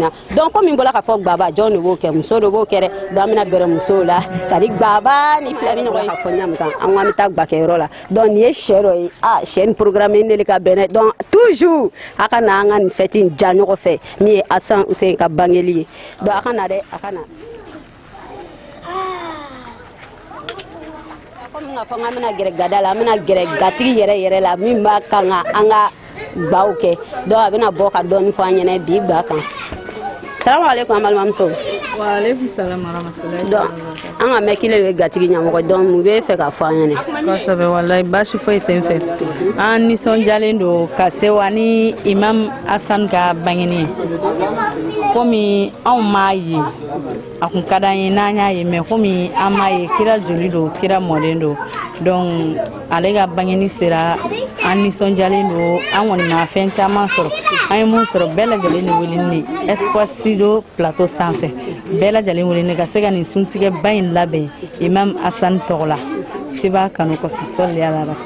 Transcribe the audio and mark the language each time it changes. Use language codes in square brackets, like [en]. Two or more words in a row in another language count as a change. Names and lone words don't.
[bm] na donc comme bɔla ka fɔ gbaba jɔn de b'o kɛ muso de b'o kɛ dɛ donc an bɛna gɛrɛ musow la ka ni gbaba ni filɛ ni ɲɔgɔn ye ka fɔ ɲamu kan an ko an bɛ taa gbakɛyɔrɔ la donc nin ye sɛ dɔ ye sɛ ni programme ne ka bɛn dɛ [fr] donc toujours [bm] a ka na an ka nin fête in ja ɲɔgɔn fɛ min ye Hassan Hussein ka bangeli ye donc a ka na dɛ a ka na comme nga fɔ an bɛna gɛrɛ gada la an bɛna gɛrɛ gatigi yɛrɛ la min b'a kan ka an ka gbaw kɛ donc a bɛna bɔ ka dɔɔni fɔ an ɲɛna bi gba kan [ar] السلام عليكم [bm] an balimamuso [ar] وعليكم السلام ورحمة الله [bm] donc an ka mɛn kile ye gatigi ɲɛmɔgɔ donc mun bɛ fɛ ka fɔ an ɲɛna kosɛbɛ wallahi baasi foyi tɛ n fɛ an nisɔndiyalen don ka se wa ni imam Hassan ka bangeni komi anw m'a ye a kun ka d'an ye n'an y'a ye mais komi an m'a ye kira joli don kira mɔden don donc ale ka bangeni sera an nisɔndiyalen don an kɔni ma fɛn caman sɔrɔ an ye mun sɔrɔ bɛɛ lajɛlen de wele ne Espoir Studio plateau sanfɛ bɛɛ lajɛlen wele ne ka se ka nin suntigɛba in labɛn imam Hassan tɔgɔ la ti b'a kanu kɔsɔ sɔli ala rasul